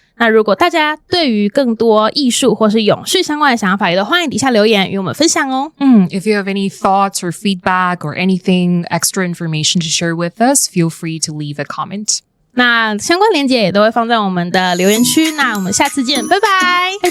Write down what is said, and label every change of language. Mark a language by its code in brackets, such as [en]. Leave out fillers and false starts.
[zh] 那如果大家对于更多艺术或是永续相关的想法，也都欢迎底下留言与我们分享哦。 [en] If you have any thoughts or feedback or anything extra information to share with us, feel free to leave a comment. [zh] 那相关连结也都会放在我们的留言区，那我们下次见，拜拜，